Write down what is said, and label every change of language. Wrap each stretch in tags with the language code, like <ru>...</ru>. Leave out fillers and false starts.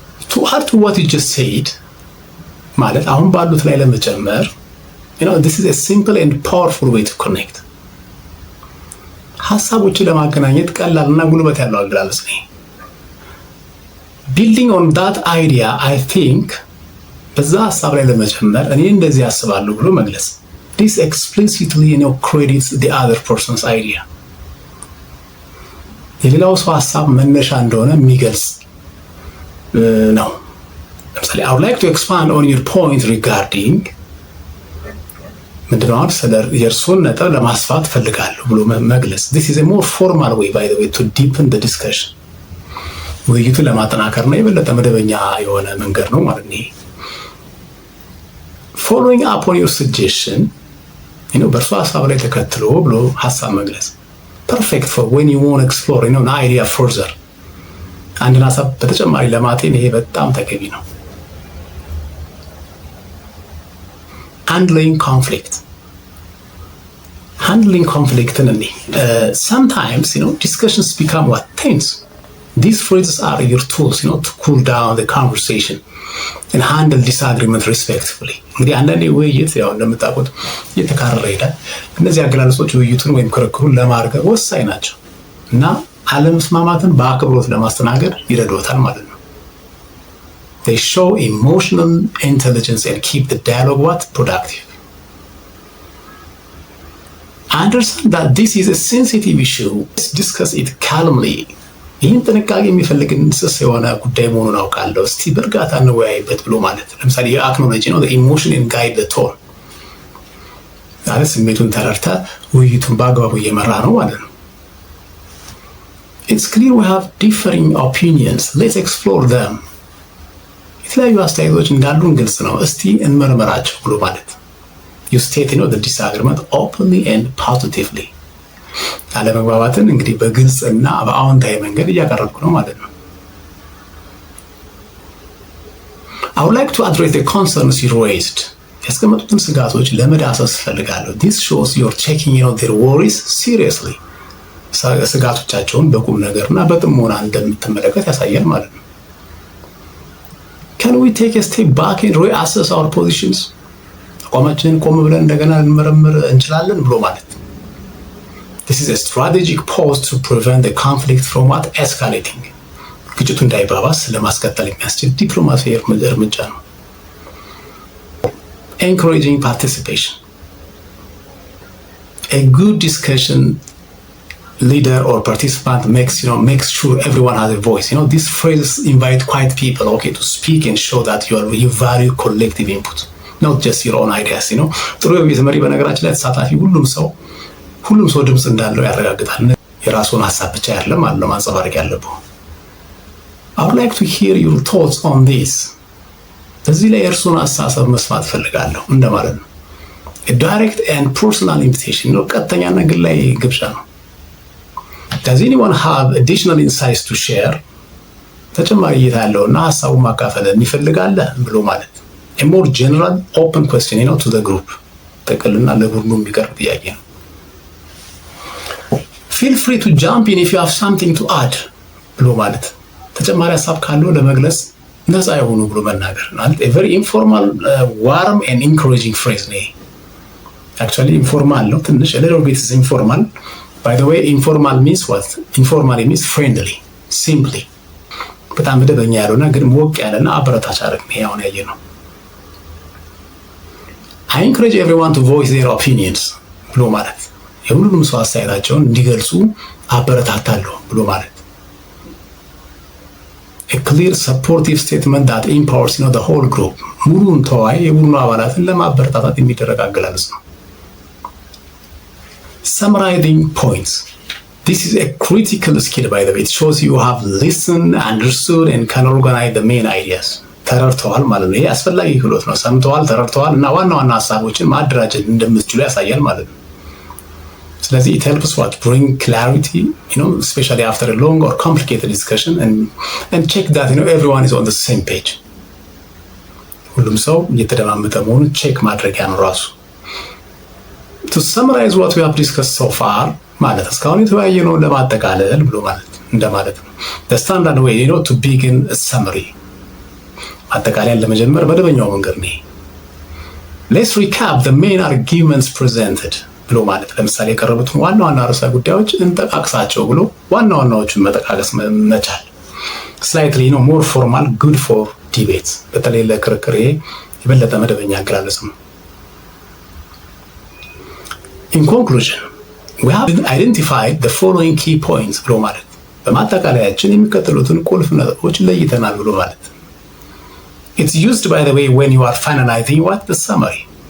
<en>To add to what you just said,</en> <am>ማለት አሁን ባሉት ላይ ለመጨመር</am> <en>this is a simple and powerful way to connect.</en> <am>ሐሳቦችን ለማገናኘት ቀላልና ጉልበት ያለው አገላለጽ ነው።</am> <en>Building on that idea, I think</en> <am>በዛ ሐሳብ ላይ ለመጨመር እኔ እንደዚህ አስባለሁ ብሎ መግለጽ።</am> <en>This explicitly credits the other person's idea.</en> <am>የሌላው ሰው ሐሳብ መነሻ እንደሆነ የሚገልጽ ነው። ለምሳሌ</am> <en>I would like to expand on your point regarding</en> <am>ምንድነው ስለ የእርሱን ነጥብ ለማስፋት ፈልጋለሁ ብሎ መግለጽ።</am> <en>This is a more formal way, by the way, to deepen the discussion.</en> <am>ውይይቱን ለማጠናከር ነው የበለጠ መደበኛ የሆነ መንገድ ነው ማለት ነው።</am> <en>Following up on your suggestion,</en> <am>በእርሱ ሀሳብ ላይ ተከትሎ ብሎ ሀሳብ መግለጽ</am> <en>ፐርፌክት ፎር ዌን ዩ ዋንት ኤክስፕሎር አን አይዲያ ፈርዘር።</en> <am>አንድን ሀሳብ በተጨማሪ ለማጤን ይሄ በጣም ተገቢ ነው።</am> <en>ሃንድሊንግ ኮንፍሊክት conflicትን sometimes discussions become tense. These phrases are your tools to cool down the conversation and handle disagreement respectfully.</en> <am>እንግዲህ አንዳንዴ ውይይት እንደምታውቁት እየተካረረ ይሄዳል። እነዚህ አገላለጾች ውይይቱን ወይም ክርክሩን ለማርገብ ወሳኝ ናቸው እና አለመስማማትን በአክብሮት ለማስተናገድ ይረዳዎታል ማለት ነው።</am> <en>They show emotional intelligence and keep the dialogue productive. Understand that this is a sensitive issue. Let's discuss it calmly.</en> <am>ይህን ጥንቃቄ የሚፈልግን ስስ የሆነ ጉዳይ መሆኑን አውቃለሁ፣ እስቲ በእርጋታ እንወያይበት ብሎ ማለት ለምሳሌ የአክኖሎጂ ነው</am> <en>ኢሞሽን ኤንድ ጋይድ ዘ ቶን</en> <am>ማለት ስሜቱን ተረድተ ውይይቱን በአግባቡ እየመራ ነው ማለት ነው።</am> <en>It's clear we have differing opinions. Let's explore them.</en> <am>የተለያዩ አስተያየቶች እንዳሉን ግልጽ ነው፣ እስቲ እንመርመራቸው ብሎ ማለት</am> <en>You state the disagreement openly and positively.</en> <am>አለመግባባትን እንግዲህ በግልጽ እና በአዎንታዊ መንገድ እያቀረብኩ ነው ማለት ነው።</am> <en>I would like to address the concerns you raised.</en> <am>ያስቀመጡትን ስጋቶች ለመዳሰስ ፈልጋለሁ።</am> <en>This shows you're taking their worries seriously.</en> <am>ስጋቶቻቸውን በቁም ነገርና በጥሞና እንደምትመለከት ያሳያል ማለት ነው።</am> <en>Can we take a step back and reassess our positions?</en> <am>አቋማችንን ቆም ብለን እንደገና ልንመረምር እንችላለን ብሎ ማለት</am> <en>This is a strategic pause to prevent the conflict from escalating.</en> <am>ግጭቱ እንዳይባባስ ለማስቀጠል የሚያስችል ዲፕሎማሲያዊ እርምጃ ነው።</am> <en>Encouraging participation. A good discussion leader or participant makes sure everyone has a voice. These phrases invite quiet people to speak and show that you value collective input. Not just your own ideas.</en> <am>ጥሩ የቤት መሪ በነገራችን ላይ ተሳታፊ ሁሉም ሰው ድምፅ እንዳለው ያረጋግጣል። የራሱን ሀሳብ ብቻ አይደለም ማለት ማንጸባረቅ ያለብው።</am> <en>I would like to hear your thoughts on this.</en> <am>በዚህ ላይ የእርሱን ሀሳብ መስማት ፈልጋለሁ እንደማለት ነው።</am> <en>A direct and personal invitation</en> <am>ቀጥተኛና ግላዊ ግብዣ ነው።</am> <en>Does anyone have additional insights to share?</en> <am>ተጨማሪ እይታ ያለውና ሀሳቡን ማካፈል ይፈልጋል ብሎ ማለት</am> <en>A more general, open question, to the group.</en> <am>ጠቅልና ለቡድኑ የሚቀርብ ጥያቄ ነው።</am> <en>Feel free to jump in if you have something to add.</en> <am>ብሎ ማለት ተጨማሪ ሀሳብ ካለው ለመግለጽ ነፃ የሆኑ ብሎ መናገር ማለት</am> <en>a very informal, warm and encouraging phrase</en> <am>ነው።</am> <en>Actually informal</en> <am>ነው ትንሽ</am> <en>a little bit is informal. By the way, informal means what? Informal means friendly, simply.</en> <am>በጣም መደበኛ ያለውና ግን ሞቅ ያለና አበረታች አረግ ነው ያው ያየ ነው።</am> <en>I encourage everyone to voice their opinions</en> <am>ብሎ ማለት የሁሉንም ሰው አስተያየታቸውን እንዲገልጹ አበረታታለሁ ብሎ ማለት</am> <en>A clear supportive statement that empowers the whole group.</en> <am>ሙሉን ተዋይ የቡድኑ አባላትን ለማበረታታት የሚደረግ አገላለጽ ነው።</am> <en>Summarizing points. This is a critical skill, by the way. It shows you have listened, understood, and can organize the main ideas.</en> <am>ተረድተዋል ማለት ነው። ይሄ አስፈላጊ ክህሎት ነው። ሰምተዋል፣ ተረድተዋል እና ዋና ሀሳቦችን ማደራጀት እንደምትችሉ ያሳያል ማለት ነው። ስለዚህ</am> <en>it helps bring clarity, especially after a long or complicated discussion and check that everyone is on the same page.</en> <am>ሁሉም ሰው እየተደማመጠ መሆኑን ቼክ ማድረጊያ ነው ራሱ።</am> <en>To summarize what we have discussed so far</en> <am>ማለት እስካሁን የተወያየነውን ለማጠቃለል ብሎ ማለት እንደማለት ነው።</am> <en>The standard way to begin a summary.</en> <am>አጠቃላይ ለመጀመር መደበኛው መንገድ ነው።</am> <en>Let's recap the main arguments presented</en> <am>ብሎ ማለት ለምሳሌ የቀረቡትን ዋና ርዕሰ ጉዳዮች እንጠቃቅሳቸው ብሎ ዋናዎቹን መጠቃቀስ መቻል።</am> <en>Slightly more formal, good for debates.</en> <am>በተለይ ለክርክር የበለጠ መደበኛ አገላለጽ ነው።</am> <en>In conclusion, we have identified the following key points</en> <am>ብሎ ማለት በማጠቃለያችን የሚከተሉትን ቁልፍ ነጥቦች ለይተናል ብሎ ማለት</am> <en>It's used, by the way, when you are finalizing the summary.</en>